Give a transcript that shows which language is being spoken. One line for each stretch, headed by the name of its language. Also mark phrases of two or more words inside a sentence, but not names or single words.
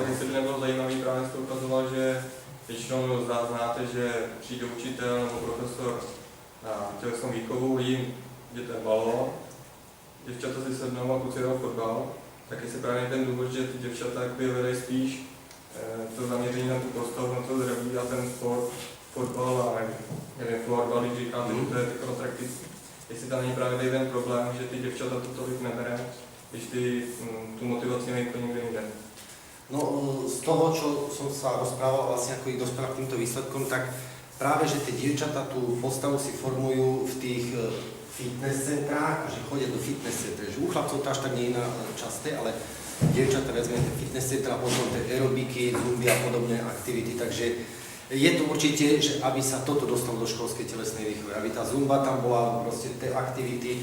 Czech: tak jestli by nebylo zajímavý, právě jste ukazoval, že většinou znáte, že přijde učitel nebo profesor na tělesnou výchovu, jim dětem balón, děvčata si sednou a kluci jdou fotbal, tak jestli právě ten důvod, že ty děvčata vedají spíš to zaměření na tu postavu, na to zdraví a ten sport, fotbal a nevím, florbal, když říkáte, že to je tak atraktivní. Jestli tam není právě ten problém, že ty děvčata to tolik nebere, když ty tu motivaci mají pro někde jinde.
Slovak: No z toho, čo som sa rozprával, vlastne ako ich dospela k týmto výsledkom, tak práve, že tie dievčatá tú postavu si formujú v tých fitness centrách, že chodia do fitness centrách, že u chlapcov to až tak nie je časté, ale dievčatá vezme tie fitness centrá, potom tie aerobiky, zumby a podobné aktivity, takže je to určite, že aby sa toto dostalo do školskej telesnej výchovy, aby tá zumba tam bola, proste tie aktivity.